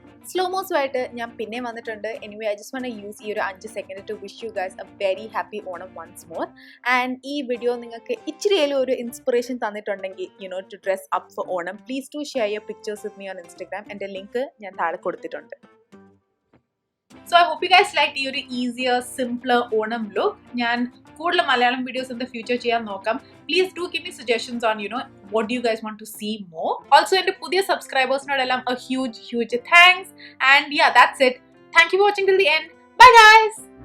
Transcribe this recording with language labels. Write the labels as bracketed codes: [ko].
[en] Slow-mo [ml] ആയിട്ട് ഞാൻ പിന്നെ വന്നിട്ടുണ്ട്. [en] Anyway I just want to use ഈ ഒരു 5 second to wish you guys a very happy Onam once more. And [ml] ഈ വീഡിയോ നിങ്ങൾക്ക് ഇച്ചിരിയേലും ഒരു ഇൻസ്പിറേഷൻ തന്നിട്ടുണ്ടെങ്കിൽ [en] To dress up for Onam, please to share your pictures with me on Instagram. [ml] എൻ്റെ link ഞാൻ താഴെ കൊടുത്തിട്ടുണ്ട്. [en] So I hope you guys liked your easier, simpler Onam look. [ml] ഞാൻ കൂടുതൽ Malayalam videos [en] in the future [ml] ചെയ്യാൻ നോക്കാം. [en] Please do give me suggestions on what do you guys want to see more. Also [ml] എൻ്റെ പുതിയ സബ്സ്ക്രൈബേഴ്സിനോടെല്ലാം [en] a huge thanks. And yeah, that's it. Thank you for watching till the end. Bye guys.